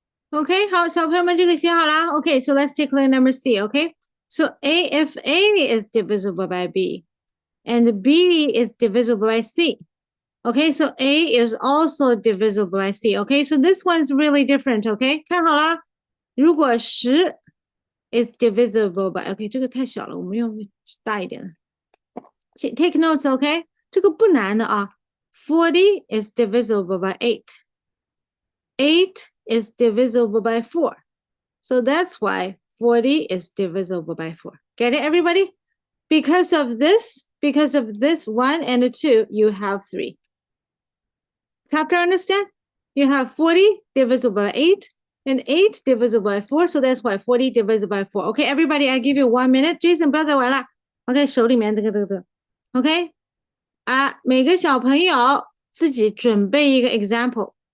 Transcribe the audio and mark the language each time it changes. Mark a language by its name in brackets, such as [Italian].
[Chinese] OK，好，小朋友们，这个写好啦。 [English] OK, so let's take line number C. OK, so if A is divisible by B, and B is divisible by C. Okay, so A is also divisible by C. Okay, so this one's really different. [Chinese] OK, 看好啦。如果10 [English] is divisible by [Chinese] OK， 这个太小了，我们用大一点的。 [English] Take notes. OK， [Chinese] 这个不难的啊。 [English] 40 is divisible by 8. 8 is divisible by 4. So that's why 40 is divisible by 4. Get it, everybody? Because of this 1 and 2, you have 3. Chapter, understand? You have 40 divisible by 8 and 8 divisible by 4. So that's why 40 divisible by 4. Okay, everybody, I give you 1 minute. [Chinese] Jason, 不要再玩了。OK, 手里面这个。OK, 每个小朋友自己准备一个 example.